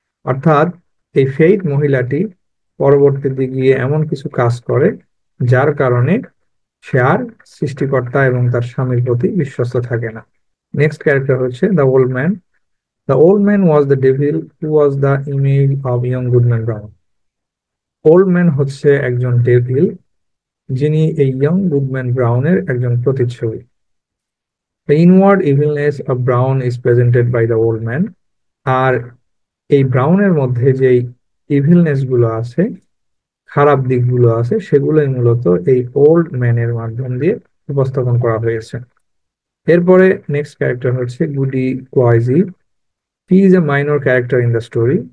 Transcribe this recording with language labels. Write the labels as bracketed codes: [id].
[bn] অর্থাৎ এই ফেইথ মহিলাটি পরবর্তীতে গিয়ে এমন কিছু কাজ করে যার কারণে সে আর সৃষ্টিকর্তা এবং তার স্বামীর প্রতি বিশ্বস্ত থাকে না। নেক্সট ক্যারেক্টার হচ্ছে the old man. [en] The old man was the devil who was the image of young Goodman Brown. [bn] Old man হচ্ছে একজন ডেভিল, যিনি এই ইয়ং গুডম্যান ব্রাউনের একজন প্রতিচ্ছবি। [en] The inward evilness of Brown is presented by the old man. [bn] আর এই ব্রাউনের মধ্যে যে evilness গুলো আছে, খারাপ দিকগুলো আছে, সেগুলোই মূলত এই ওল্ড ম্যানের মাধ্যম দিয়ে উপস্থাপন করা হয়েছে। এরপরে নেক্সট ক্যারেক্টার হচ্ছে গুডি ক্লয়জি। [en] He is a minor character in the story.